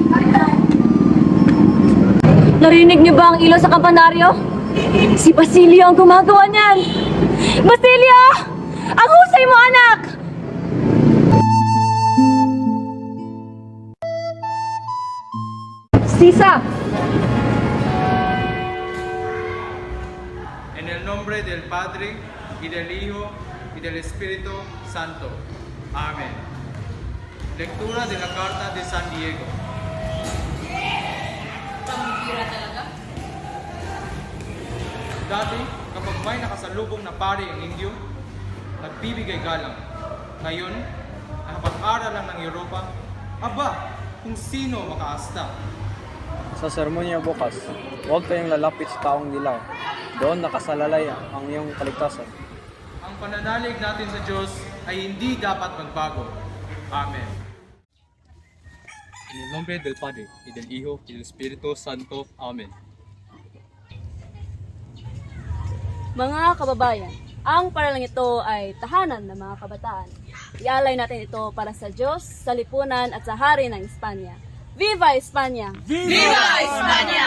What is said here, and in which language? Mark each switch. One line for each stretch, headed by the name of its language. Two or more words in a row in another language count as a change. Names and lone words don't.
Filipino: Narinig niyo ba ang ilaw sa kampanaryo? Si Basilio ang gumagawa niyan. Basilio! Ang husay mo, anak! Sisa!
Spanish: En el nombre del Padre, y del Hijo, y del Espíritu Santo. Amén. Lectura de la Carta de San Diego.
Filipino: Dati, kapag may nakasalubong na pari ang Indio, nagbibigay galang. Ngayon, nakapag-aral lang ng Europa, aba, kung sino makaasta. Sa sermonya bukas, huwag kayong lalapit sa taong dilaw. Doon nakasalalay ang iyong kaligtasan. Ang pananalig natin sa Diyos ay hindi dapat magbago. Amen.
Spanish: En el nombre del Padre, y del Hijo, y del Espíritu Santo. Amen.
Filipino: Mga kababayan, ang paralang ito ay tahanan ng mga kabataan. Ialay natin ito para sa Diyos, sa lipunan at sa hari ng Espanya.
Spanish: Viva España! Viva España!